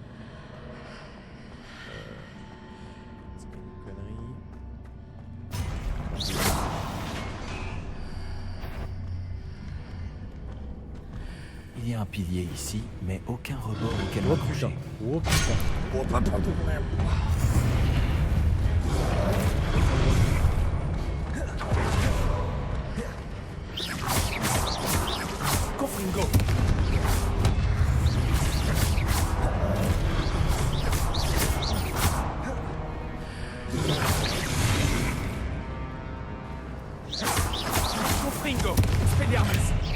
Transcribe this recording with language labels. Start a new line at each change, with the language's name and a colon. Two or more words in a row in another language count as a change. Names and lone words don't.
French: C'est pas une connerie. Il y a un pilier ici, mais aucun rebord auquel Oh m'accrocher. putain. Confringo! Confringo! Expelliarmus!